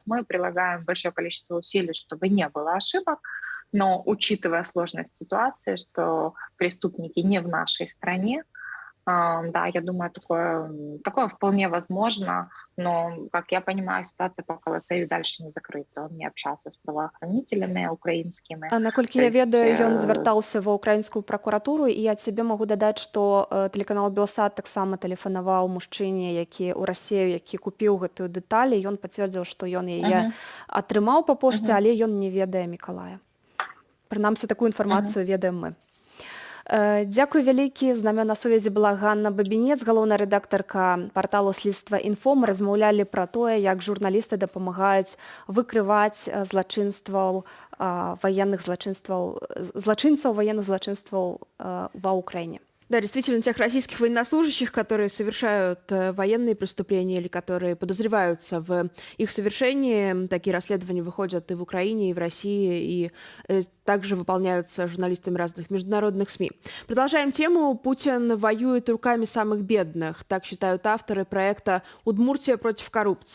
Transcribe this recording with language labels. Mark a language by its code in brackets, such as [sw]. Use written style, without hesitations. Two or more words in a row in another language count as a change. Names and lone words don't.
[ru] Мы прилагаем большое количество усилий, чтобы не было ошибок, но учитывая сложность ситуации, что преступники не в нашей стране, да, я думаю, такое вполне возможно, но, как я понимаю, ситуация по Колоцею дальше не закрыта. Он не общался с правоохранителями украинскими. [be] А наколькі я ведаю, ён звяртаўся ва ўкраінскую пракуратуру, і я цябе магу дадаць, што тэлеканал Белсат таксама тэлефанаваў мужчыне, які ў Расію, які купіў гэтую дэталь, і ён пацвердзіў, што ён яе атрымаў па пошце, але ён не ведае Мікалая. Прынамсі, такую інфармацыю ведаем мы. Дзякуй вялікі. З намі на сувязі была Ганна Бабінец, галоўная рэдактарка парталу Следства Інфо. Мы размаўлялі пра тое, як журналісты дапамагаюць выкрываць злачынцаў ваенных злачынстваў ва Ўкраіне. [ru] Да, действительно, тех российских военнослужащих, которые совершают военные преступления или которые подозреваются в их совершении, такие расследования выходят и в Украине, и в России, и также выполняются журналистами разных международных СМИ. Продолжаем тему. Путин воюет руками самых бедных. Так считают авторы проекта «Удмуртия против коррупции».